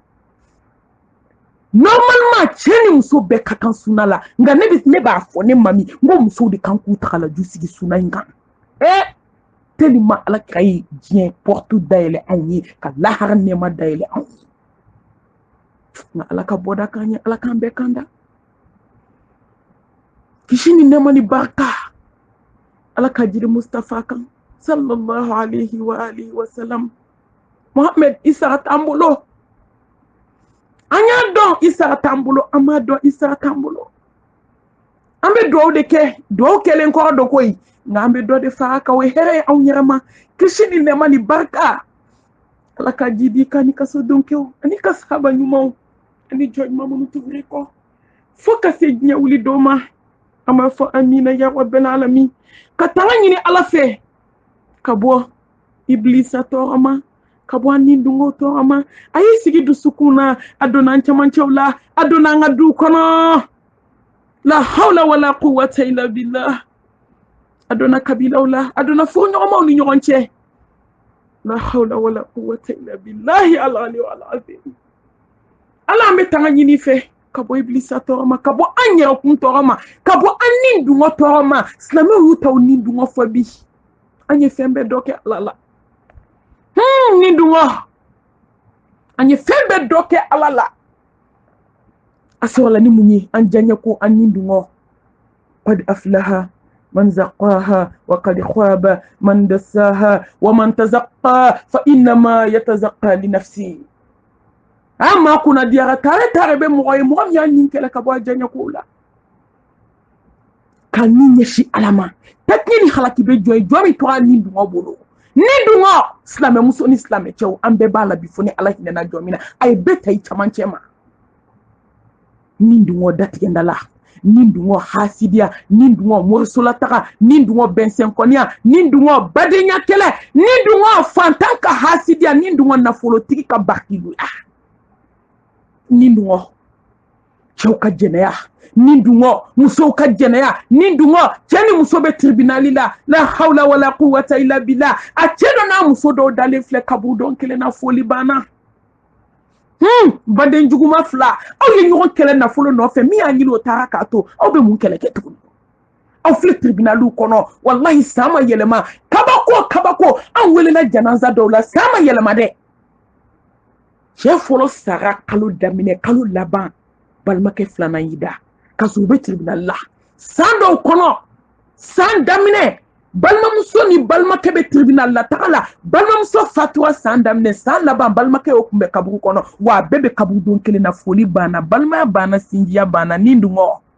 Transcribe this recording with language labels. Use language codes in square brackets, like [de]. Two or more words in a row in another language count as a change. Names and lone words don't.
[bm] normalement cɛ ni muso bɛɛ ka kan suna la nka ne b'a fɔ ne mami n ko musow de kan k'u taga la ju sigi suna in kan tellement ala kira ye diɲɛ porte dayɛlɛ anw ye ka lahara nɛɛma dayɛlɛ anw ye nka ala ka bɔda k'an ye ala k'an bɛɛ kan da kisi ni nɛɛma ni barika ala ka jiri mustafa kan [ar] صلى الله عليه وعلى آله وسلم [bm] Mohamed Isa t'an bolo an y'a dɔn Isa t'an bolo an m'a dɔn Isa t'an bolo an bɛ dugawu de kɛ dugawu kɛlen kɔrɔ dɔ koyi nka an bɛ dɔ de fara kan o ye hɛrɛ ye anw yɛrɛ ma kisi ni nɛɛma ni barika ala ka ji di kan ni ka sodenkew ani ka sahaba ɲumanw ani jɔn ɲuman minnu tugura kɔ fo ka se diɲɛ wuli dɔw ma an b'a fɔ [ar] آمين يا رب العالمين [bm] ka tanga ɲini ala fɛ ka bɔ iblisa tɔɔrɔ ma ka bɔ an ni dungo tɔɔrɔ ma a y'i sigi dusukun na a donna an cɛmancɛw la a donna an ka du kɔnɔ la [ar] حول ولا قوة إلا بالله [bm] a donna kabilaw la a donna furuɲɔgɔnmaw ni ɲɔgɔn cɛ [ar] لا حول ولا قوة إلا بالله العلي العظيم [bm] ala an bɛ tanga ɲini fɛ ka bɔ iblisa tɔɔrɔ ma ka bɔ an yɛrɛkun tɔɔrɔ ma ka bɔ an ni dungɔ tɔɔrɔ ma silamɛw y'u taw ni dungɔ fɔ bi an ye fɛn bɛɛ dɔ kɛ ala la ni dungɔ an ye fɛn bɛɛ dɔ kɛ ala la a sɔrɔla ni mun ye an janya ko an ni dungɔ [ar] قد أفلح من زكاها وقد خاب من دساها ومن تزكى فإنما يتزكى لنفسه [bm] ma kuna diara tare be mɔgɔ ye mɔgɔ min y'a nin kɛlɛ ka bɔ a janya ko la ka nin ɲɛsi ala ma takini halaki be jɔ min tora nin dungɔ bolo ni dungɔ silamɛ muso ni silamɛ cɛw an bɛɛ b'a la bi fo ni ala hinɛna jɔ min na a ye bɛɛ ta i camancɛ ma nin dungɔ datigɛnda la nin dungɔ hasidiya nin dungɔ morisola taga nin dungɔ bɛnsɛnkɔniya nin dungɔ badenya kɛlɛ nin dungɔ fantan ka hasidiya nin dungɔ nafolotigi ka bakiluya nin dungɔ cɛw ka jɛnɛya nin dungɔ musow ka jɛnɛya nin dungɔ cɛ ni muso bɛ tribunali la [ar] لا حول ولا قوة إلا بالله [bm] a cɛ dɔ n'a muso dɔw dalen filɛ kaburu dɔn kelen na foli banna baden juguma fila aw ye ɲɔgɔn kɛlɛ nafolo nɔfɛ min y'a ɲini o taara k'a to aw bɛ mun kɛlɛ kɛ tuguni aw filɛ tribunaliw kɔnɔ wallahi san ma yɛlɛma kabako an welela janaza dɔw la san ma yɛlɛma dɛ cɛ fɔlɔ sara kalo daminɛ kalo laban balimakɛ filanan y'i da ka sɔrɔ u bɛ tribunal la san dɔw kɔnɔ san daminɛ balimamuso ni balimakɛ bɛ tribunal la taga la balimamuso fatura san daminɛ san laban balimakɛ y'o kunbɛn kaburu kɔnɔ wa a bɛɛ bɛ kaburu don kelen na foli banna balimaya banna sinjiya banna nin dungɔ